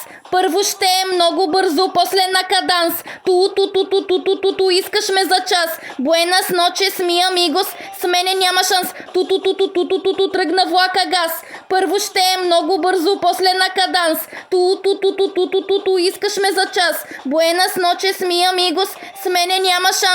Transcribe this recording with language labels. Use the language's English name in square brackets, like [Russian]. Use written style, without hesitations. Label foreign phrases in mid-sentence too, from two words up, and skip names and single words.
[Bulgarian] Първо ще е много бързо, после на каданс. Ту-ту-ту-ту-ту-ту-ту, искаш ме за час. [Spanish] Buenas noches, mi amigos, [Bulgarian] с мене няма шанс. Ту-ту-ту-ту-ту-ту, тръгна влака газ. Първо ще е много бързо, после на каданс. Ту-ту-ту-ту-ту-ту, искаш ме за час. [Spanish] Buenas noches, mi amigos, [Bulgarian] с мене няма шанс.